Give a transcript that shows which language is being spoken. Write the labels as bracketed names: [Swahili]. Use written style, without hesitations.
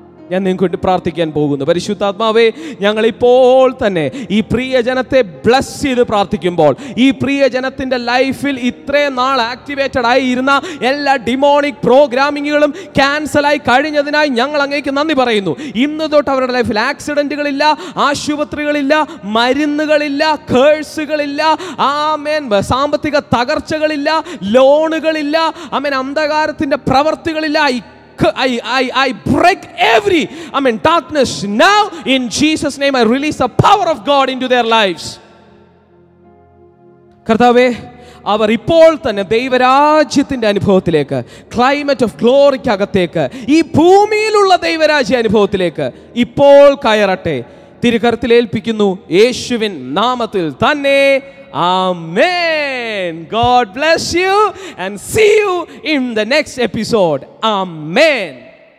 [Malayalam] ഞാൻ നിങ്ങൾക്ക് വേണ്ടി പ്രാർത്ഥിക്കാൻ പോകുന്നു. പരിശുദ്ധാത്മാവേ, ഞങ്ങൾ ഇപ്പോൾ തന്നെ ഈ പ്രിയ ജനത്തെ ബ്ലസ് ചെയ്ത് പ്രാർത്ഥിക്കുമ്പോൾ, ഈ പ്രിയ ജനത്തിന്റെ ലൈഫിൽ ഇത്രയും നാൾ ആക്ടിവേറ്റഡ് ആയിരുന്ന എല്ലാ ഡിമോണിക് പ്രോഗ്രാമിങ്ങുകളും ക്യാൻസലായി കഴിഞ്ഞതിനായി ഞങ്ങൾ അങ്ങേക്ക് നന്ദി പറയുന്നു. ഇന്ന് തൊട്ട് അവരുടെ ലൈഫിൽ ആക്സിഡന്റുകളില്ല, ആശുപത്രികളില്ല, മരുന്നുകളില്ല, കേഴ്സുകളില്ല, സാമ്പത്തിക തകർച്ചകളില്ല, ലോണുകളില്ല, അന്ധകാരത്തിന്റെ പ്രവർത്തികളില്ല. [English] I break every darkness now in Jesus name. I release the power of God into their lives. കർത്താവേ, [Malayalam] അവർ ഇപ്പോൾ തന്നെ ദൈവരാജ്യത്തിൻ്റെ അനുഭവത്തിലേക്ക്, ക്ലൈമറ്റ് ഓഫ് ഗ്ലോറിക്കകത്തേക്ക്, ഈ ഭൂമിയിലുള്ള ദൈവരാജ്യ അനുഭവത്തിലേക്ക് ഇപ്പോൾ കയറട്ടെ. തിരുകരത്തിലേൽപ്പിക്കുന്നു യേശുവിൻ നാമത്തിൽ തന്നെ. [English] Amen. God bless you and see you in the next episode. Amen.